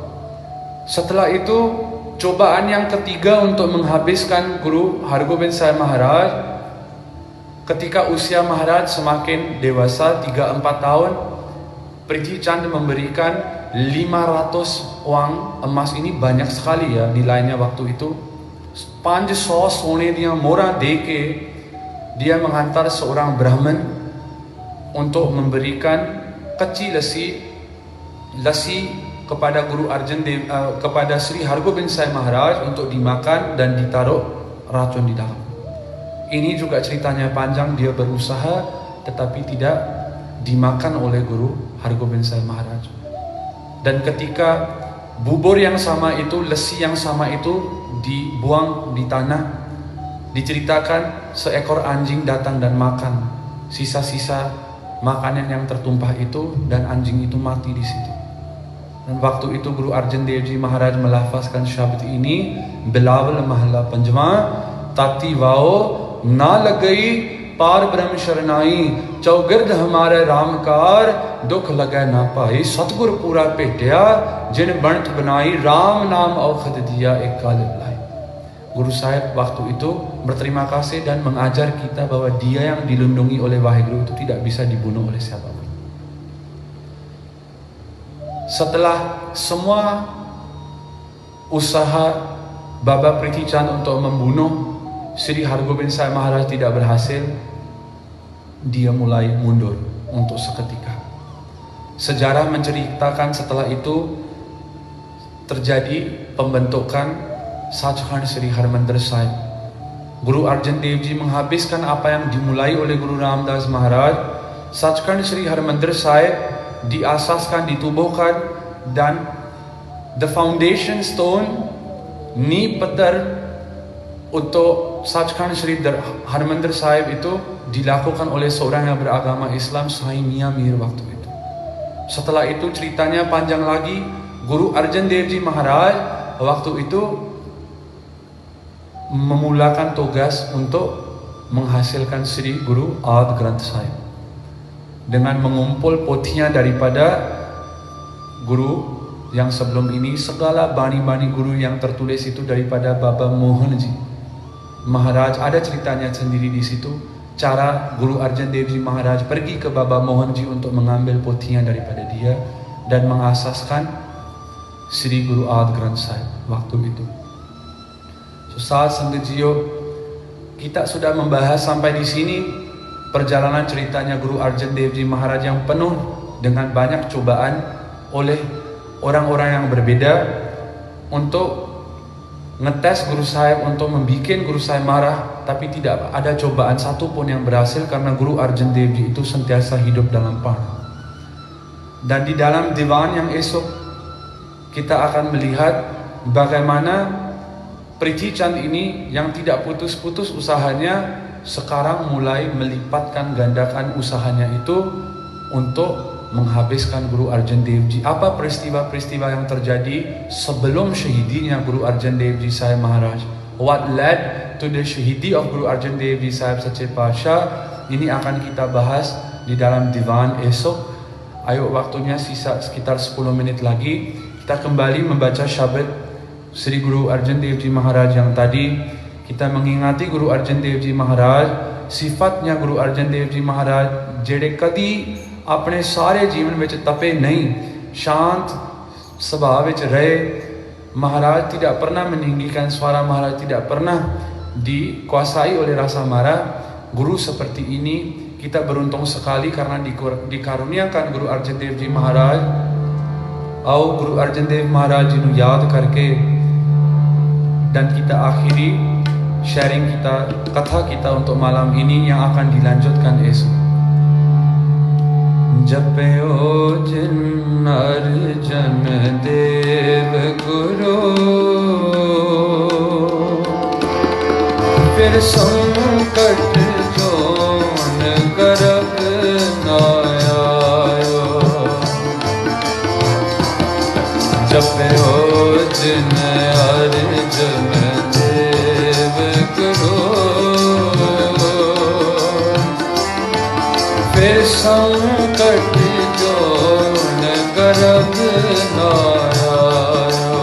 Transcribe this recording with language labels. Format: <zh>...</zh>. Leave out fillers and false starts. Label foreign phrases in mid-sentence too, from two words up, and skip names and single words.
<id>Setelah itu cobaan yang ketiga untuk menghabiskan Guru Hargobind Sahib Maharaj, ketika usia Maharaj semakin dewasa 3-4 tahun, Prithi Chand memberikan 500 uang emas. Ini banyak sekali ya nilainya waktu itu.</id> <pa>500 ਸੋਨੇ ਦੀਆਂ ਮੋਹਰਾਂ ਦੇ ਕੇ</pa> <id>dia menghantar seorang Brahmin untuk memberikan keci lasi kepada Guru Arjan Dev, kepada Sri Hargobind Sahib Maharaj untuk dimakan dan ditaruh racun di dalam. Ini juga ceritanya panjang, dia berusaha tetapi tidak dimakan oleh Guru Hargobind Sahib Maharaj. Dan ketika bubur yang sama itu, lesi yang sama itu dibuang di tanah, diceritakan seekor anjing datang dan makan sisa-sisa makanan yang tertumpah itu, dan anjing itu mati di situ. Dan waktu itu Guru Arjan Dev Ji Maharaj melafazkan syabd ini,</id> <pa>ਬਿਲਾਵਲ ਮਹਲਾ ਪੰਜਵਾਂ, ਤਾਤੀ ਵਾਉ ਨ ਲਗਈ ਪਾਰਬ੍ਰਹਮ ਸਰਣਾਈ, ਚਉਗਿਰਦ ਹਮਾਰੈ ਰਾਮਕਾਰ, ਦੁਖ ਲਗੈ ਨ ਪਾਈ, ਸਤਿਗੁਰ ਪੂਰਾ ਭੇਟਿਆ, ਜਿਨ ਬਣਤ ਬਣਾਈ, ਰਾਮ ਨਾਮ ਅਉਖਧ ਦਿਤਾ ਏਕ ਕਲਿਬ ਲਈ.</pa> <id>Guru Sahib waktu itu berterima kasih dan mengajar kita bahwa dia yang dilindungi oleh Waheguru itu tidak bisa dibunuh oleh siapapun. Setelah semua usaha Baba Prithi Chand untuk membunuh Sri Hargobind Sahib Maharaj tidak berhasil, dia mulai mundur untuk seketika. Sejarah menceritakan setelah itu terjadi pembentukan Sachkhand Sri Harmandir Sahib. Guru Arjan Dev Ji menghabiskan apa yang dimulai oleh Guru Ramdas Maharaj. Sachkhand Sri Harmandir Sahib diasaskan, ditubuhkan, dan</id> <en>the foundation stone,</en> <pa>ਨੀਂਹ ਪੱਥਰ</pa> <id>untuk Sachkhand Sri Harmandir Sahib itu dilakukan oleh seorang yang beragama Islam, Sai Mia Mir waktu itu. Setelah itu ceritanya panjang lagi. Guru Arjan Dev Ji Maharaj waktu itu memulakan tugas untuk menghasilkan Sri Guru Ad Granth Sahib dengan mengumpul potinya daripada guru yang sebelum ini. Segala bani-bani guru yang tertulis itu daripada Baba Mohanji Maharaj. Ada ceritanya sendiri di situ, cara Guru Arjan Dev Ji Maharaj pergi ke Baba Mohanji untuk mengambil potinya daripada dia dan mengasaskan Sri Guru Ad Granth Sahib waktu itu. Saat Sanggajiyo, kita sudah membahas sampai di sini perjalanan ceritanya Guru Arjan Dev Ji Maharaj yang penuh dengan banyak cobaan oleh orang-orang yang berbeda untuk ngetes Guru Sahib, untuk membuat Guru Sahib marah, tapi tidak ada cobaan satu pun yang berhasil karena Guru Arjan Dev Ji itu sentiasa hidup dalam panah. Dan di dalam diwan yang esok kita akan melihat bagaimana Prithi Chand ini yang tidak putus-putus usahanya sekarang mulai melipatkan gandakan usahanya itu untuk menghabiskan Guru Arjan Dev Ji. Apa peristiwa-peristiwa yang terjadi sebelum syahidinya Guru Arjan Dev Ji Sahib Maharaj?</id> <en>What led to the shahidi of Guru Arjan Dev Ji Sahib Sache Paatshah?</en> <id>Ini akan kita bahas di dalam diwan esok. Ayo, waktunya sisa sekitar 10 menit lagi. Kita kembali membaca syabad Sri Guru Arjan Dev Ji Maharaj yang tadi. Kita mengingati Guru Arjan Dev Ji Maharaj, sifatnya Guru Arjan Dev Ji Maharaj</id> <pa>ਜਿਹੜੇ ਕਦੀ ਆਪਣੇ ਸਾਰੇ ਜੀਵਨ ਵਿੱਚ ਤਪੇ ਨਹੀਂ, ਸ਼ਾਂਤ ਸੁਭਾਅ ਵਿੱਚ ਰਹੇ।</pa> <id>Maharaj tidak pernah meninggikan suara, Maharaj tidak pernah dikuasai oleh rasa marah. Guru seperti ini kita beruntung sekali karena dikaruniakan Guru Arjan Dev Ji Maharaj.</id> <pa>आओ Guru Arjan Dev Maharaj Ji nu yaad karke</pa> <id>dan kita akhiri sharing kita, katha kita untuk malam ini yang akan dilanjutkan esok.</id> <pa>ਜਪਿਓ ਜਿਨ ਅਰਜਨ ਦੇਵ ਗੁਰੂ, ਫਿਰ ਸੰਕਟ ਜੂਨ ਗਰਭ ਨ ਆਇਓ. ਜਪਿਓ ਜਿਨ ਅਰਜਨ ਦੇਵ ਗੁਰੂ, ਫਿਰ ਸੰਕਟ ਜੂਨ ਗਰਭ ਨ ਆਇਓ.</pa>